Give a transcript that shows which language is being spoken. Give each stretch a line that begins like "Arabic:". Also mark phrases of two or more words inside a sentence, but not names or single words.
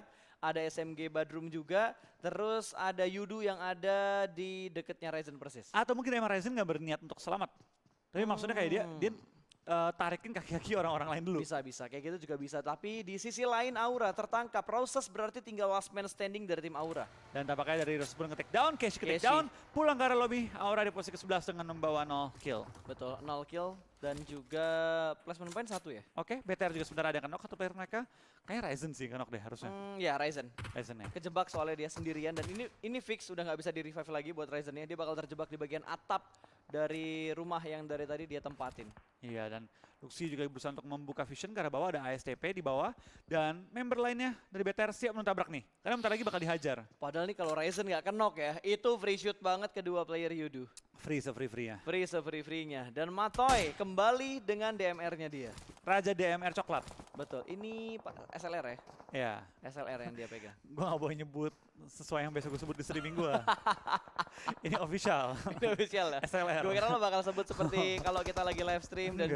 Indonesian: Ada SMG Badrum juga, terus ada Yudu yang ada di deketnya Ryzen persis. Atau mungkin emang Ryzen nggak berniat untuk selamat. Tapi maksudnya kayak dia tarikin kaki-kaki orang-orang lain dulu. Bisa, kayak gitu juga bisa. Tapi di sisi lain Aura tertangkap. Roses berarti tinggal
English: last man standing
Indonesian: dari tim Aura. Dan tampaknya dari Rose pun nge-take down, Casey ke-take Casey. down, pulang ke arah lobby, Aura di posisi ke-11 dengan membawa 0 kill. Betul, 0 kill dan juga
English: placement point
Indonesian: 1 ya? Oke, BTR juga sebentar ada yang kenok satu player mereka. Kayaknya Ryzen sih kenok deh harusnya. Ya Ryzen. Ryzen ya. Kejebak soalnya dia sendirian dan ini fix udah nggak bisa di revive lagi buat Ryzennya. Dia bakal terjebak di bagian atap dari rumah yang dari tadi dia tempatin. Iya, dan Luxi juga berusaha untuk membuka vision karena bawah ada ASTP di bawah. Dan member lainnya dari BTR siap mentabrak nih. Karena bentar lagi bakal dihajar. Padahal nih kalau Ryzen nggak kenok ya, itu
English: free shoot
Indonesian: banget kedua player Yudu. Free se-free-free-nya. Free se-free-free-nya. Dan Matoy kembali dengan DMR-nya dia. Raja DMR coklat. Betul, ini SLR ya? Ya, SLR yang dia pegang. gue gak boleh nyebut sesuai yang besok gue sebut di streaming gue. Ini official. Ini official ya? SLR. Gue kira lo bakal sebut seperti kalau kita lagi
English: live stream
Indonesian: dan